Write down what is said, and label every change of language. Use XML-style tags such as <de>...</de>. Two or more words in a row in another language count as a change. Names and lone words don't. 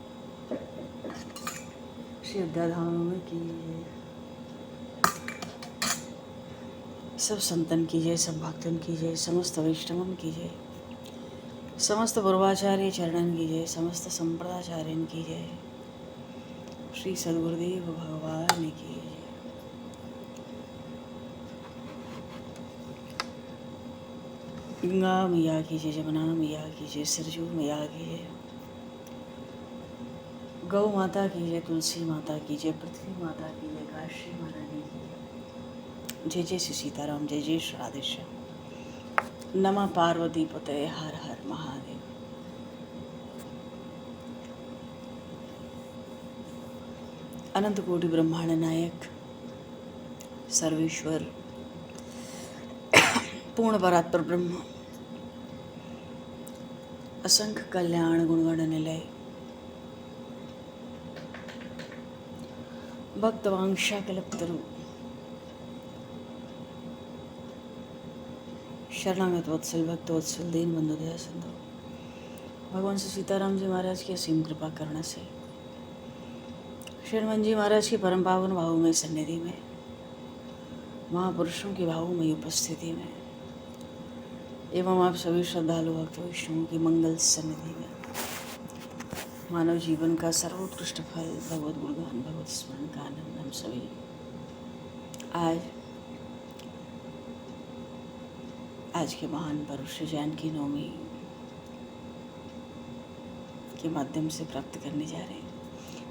<hi>श्री अयोध्याधाम की जय। सब संतन की जय, सब भक्तन की जय, समस्त वैष्णवन की जय, समस्त पूर्वाचार्य चरणन की जय, समस्त संप्रदाचार्यन की जय। श्री सद्गुरुदेव भगवान की जय। गंगा मैया की जय, जमुना मैया की जय, सरजू मैया की जय, गौ माता की जय, तुलसी माता की जय, पृथ्वी माता की जय, काशी महारानी की जय। जय जय श्री सीताराम, जय जय श्री राधेश्याम। नमः पार्वती पतये, हर हर महादेव। अनंत कोटि ब्रह्मांड नायक सर्वेश्वर पूर्ण परात्पर ब्रह्म असंख्य कल्याण गुणगण निलय भक्तवांशा कल्पतरु शरणागत वत्सल भक्त वत्सल दीन बंधु दया सिंधु भगवान श्री सीताराम जी महाराज की असीम कृपा करने से श्री हनुमान जी महाराज की परम पावन भावमय सन्निधि में, महापुरुषों की भावमय उपस्थिति में एवं आप सभी श्रद्धालु भक्त वैष्णवों की मंगल सन्निधि में मानव जीवन का सर्वोत्कृष्ट फल भगवत गुणगान भगवत स्मरण का आनंद हम सभी आज के महान पर्व श्री जानकी नवमी के माध्यम से प्राप्त करने जा रहे हैं।</hi>